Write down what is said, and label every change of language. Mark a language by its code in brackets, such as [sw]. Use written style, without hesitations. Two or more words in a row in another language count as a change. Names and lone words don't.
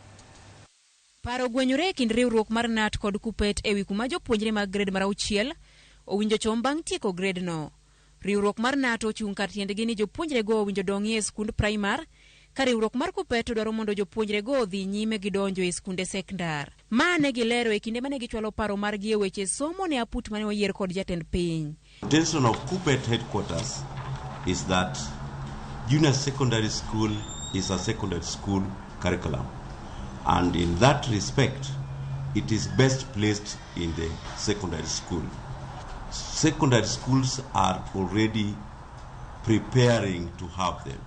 [luo] Paro ogwenyore e kind riwruok mar NAT kod KUPPET ewi kuma jopuonjre mag grade mar 6 owinjo chom bang' tieko grade no. Riwruok mar NAT ochung' kar tiendgi ni jopuonjre go owinjo dongi e skund primar, ka riwruok mar KUPPET dwaro mondo jopuonjre go odhi nyime gidonjo e skunde sekondar. Ma ne gilero e kinde mane gichwalo paro margi e weche somo ne aput mane oyier kod jatend piny. [en] The intention of KUPPET headquarters is that junior secondary school is a secondary school curriculum, and in that respect it is best placed in the secondary school. Secondary schools are already preparing to have them.